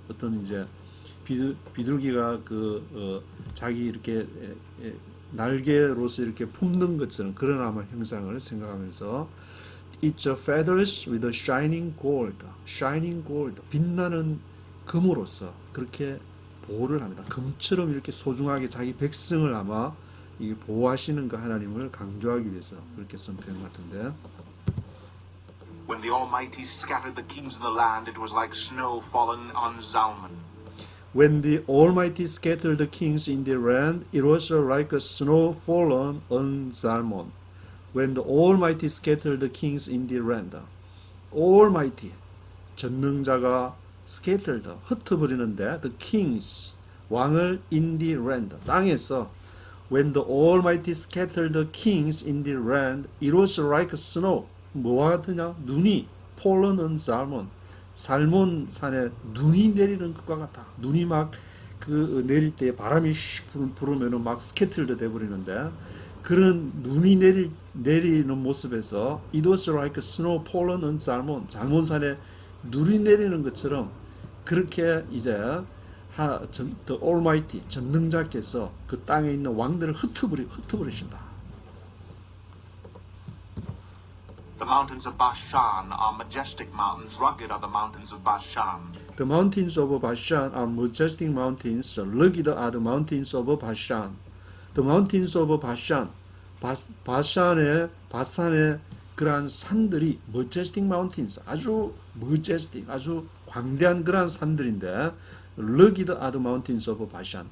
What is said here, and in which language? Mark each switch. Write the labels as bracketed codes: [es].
[ko] 어떤 이제 비둘기가 자기 이렇게 날개로서 이렇게 품는 것처럼 그런 아마 형상을 생각하면서 [en] It's feathers with shining gold, [ko] 빛나는 금으로서 그렇게 보호를 합니다. 금처럼 이렇게 소중하게 자기 백성을 아마 보호하시는 그 하나님을 강조하기 위해서 그렇게 쓴 표현 같은데. [en] When the Almighty scattered the kings of the land, it was like snow fallen on Zalman. When the Almighty scattered the kings in the land, it was like a snow fallen on Zalmon. When the Almighty scattered the kings in the land, Almighty, [ko] 전능자가 [en] scattered, [ko] 흩어버리는데, [en] the kings, 왕을 in the land, [ko] 땅에서. [en] When the Almighty scattered the kings in the land, it was like snow. [ko] 뭐와 같으냐? 눈이 [en] fallen on Zalmon. [ko] 살몬 산에 눈이 내리는 것과 같아. 눈이 막 내릴 때 바람이 슉 불으면은 막 스캐틀드 돼 버리는데, 그런 눈이 내리는 모습에서 [en] it was like snow fallen on Zalmon. [ko] 잘몬 산에 눈이 내리는 것처럼 그렇게 이제 [en] the Almighty, [ko] 전능자께서 그 땅에 있는 왕들을 흩어버리신다. [en] The mountains of Bashan are majestic mountains, rugged are the mountains of Bashan. The mountains of Bashan are majestic mountains, rugged are the mountains of Bashan. The mountains of Bashan, [ko] 바산의 그러한 산들이 [en] majestic mountains, 아주 majestic, [ko] 아주 광대한 그러한 산들인데, [en] rugged are the mountains of Bashan.